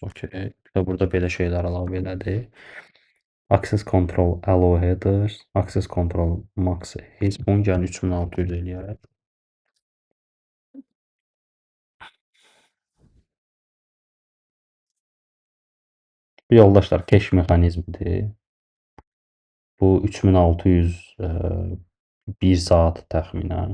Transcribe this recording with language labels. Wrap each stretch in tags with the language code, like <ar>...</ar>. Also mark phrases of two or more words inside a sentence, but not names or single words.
<az>Okay. Bir də burada belə şeylər əlavə elədi.</az> <en>Access control allow headers. Access control max age.</en> <az>Bunu gəlin 3600 eləyərək. Bu yoldaşlar cache mexanizmidir. Bu 3600 1 saat təxminən.</az>